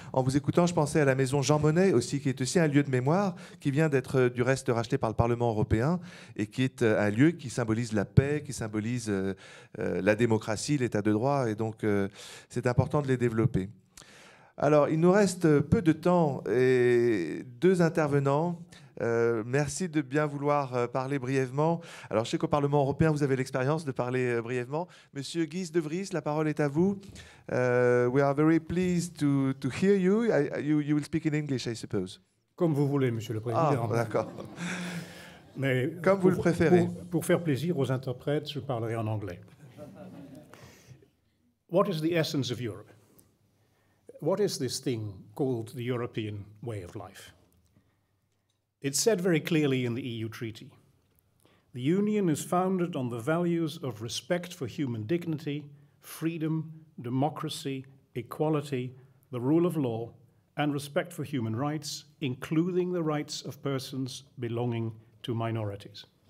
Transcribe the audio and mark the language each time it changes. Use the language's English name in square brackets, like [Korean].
[French] En vous écoutant, je pensais à la maison Jean Monnet aussi, qui est aussi un lieu de mémoire, qui vient d'être du reste racheté par le Parlement européen, et qui est un lieu qui symbolise la paix, qui symbolise la démocratie, l'état de droit, et donc c'est important de les développer. Alors, il nous reste peu de temps, et deux intervenants. Merci de bien vouloir parler brièvement. Alors, je sais qu'au Parlement européen, vous avez l'expérience de parler brièvement. Monsieur Guys de Vries, la parole est à vous. [English] We are very pleased to hear you. You will speak in English, I suppose. [French] Comme vous voulez, Monsieur le Président. Ah, d'accord. Mais comme vous le préférez. Pour faire plaisir aux interprètes, je parlerai en anglais. [English] What is the essence of Europe? What is this thing called the European way of life? It's said very clearly in the EU Treaty. The Union is founded on the values of respect for human dignity, freedom, democracy, equality, the rule of law, and respect for human rights, including the rights of persons belonging to minorities.